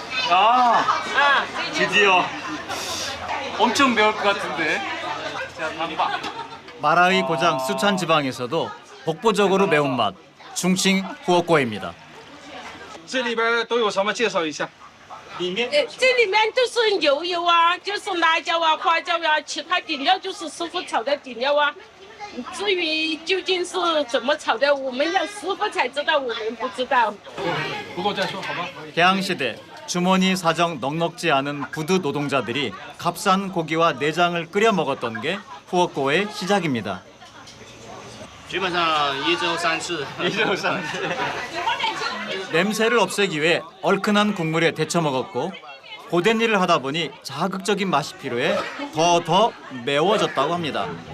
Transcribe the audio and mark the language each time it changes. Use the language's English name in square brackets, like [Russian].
[Korean] 아, 드디어 엄청 매울 것 같은데. 마라의 고장 쓰촨 지방에서도 독보적으로 매운맛 충칭 후어꼬입니다. [Chinese] 这里边都有什么？介绍一下。这里面都是牛油啊，就是辣椒啊、花椒啊，其他底料就是师傅炒的底料啊。至于究竟是怎么炒的，我们要师傅才知道，我们不知道。不过再说好吧。 [Korean] 개항시대 주머니 사정 넉넉지 않은 부두 노동자들이 값싼 고기와 내장을 끓여 먹었던 게 후어꼬의 시작입니다. [Chinese] 基本上一周3次。 1周3次. [Korean] 냄새를 없애기 위해 얼큰한 국물에 데쳐 먹었고 고된 일을 하다 보니 자극적인 맛이 필요해 더 매워졌다고 합니다.